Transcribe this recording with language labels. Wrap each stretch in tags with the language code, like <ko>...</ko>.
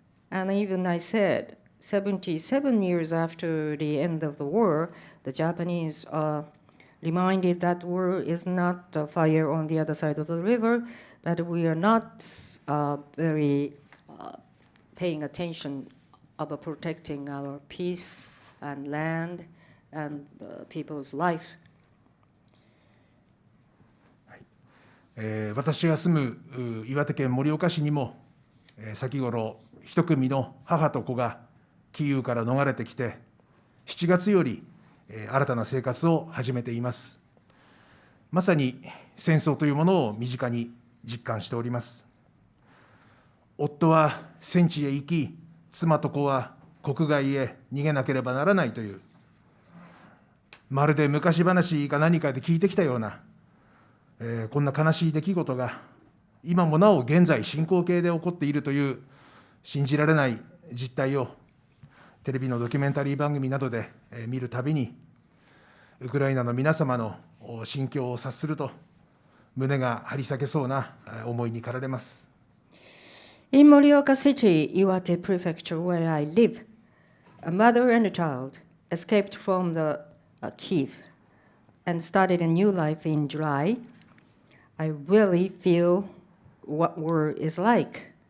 <en>And even I said, 77 years after the end of the war, the Japanese are reminded that war is not fire on the other side of the river, but we are not very paying attention of protecting our peace and land and people's life.</en> <ja>私が住む岩手県盛岡市にも、先頃一組の母と子がキーウから逃れてきて、7月より新たな生活を始めています。まさに戦争というものを身近に実感しております。夫は戦地へ行き、妻と子は国外へ逃げなければならないという、まるで昔話か何かで聞いてきたような、こんな悲しい出来事が今もなお現在進行形で起こっているという信じられない実態をテレビのドキュメンタリー番組などで見るたびに、ウクライナの皆様の心境を察すると胸が張り裂けそうな思いに駆られます。</ja> <en>In Morioka City, Iwate Prefecture, where I live, a mother and a child escaped from the Kiev and started a new life in July. I really feel what war is like.</en>